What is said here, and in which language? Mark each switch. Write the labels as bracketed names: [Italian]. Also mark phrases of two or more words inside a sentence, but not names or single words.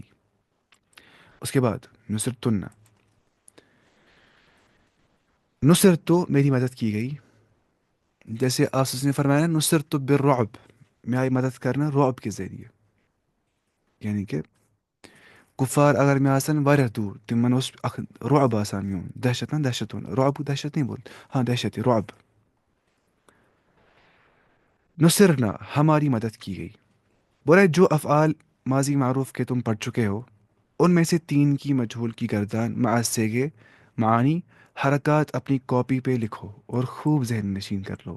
[Urdu] اس کے بعد نصرتن، نصرت تو میری مدد کی گئی. جیسے آسس نے فرمایا [Arabic] نصرت بالرعب، [Urdu] میں آئی مدد کرنا رعب کے ذریعے. [Kashmiri] یعنی کہ کفار اگر میں آسان واریاہ دور تمن اس رعب آسان میون دہشت نا دہشت رعب دہشت نہیں بول، ہاں دہشت رعب. [Urdu] نصرنا، ہماری مدد کی گئی. بولا جو افعال ماضی معروف کے تم پڑھ چکے ہو ان میں سے تین کی مجہول کی گردان مع سیگے معانی حرکات اپنی کاپی پہ لکھو اور خوب ذہن نشین کر لو.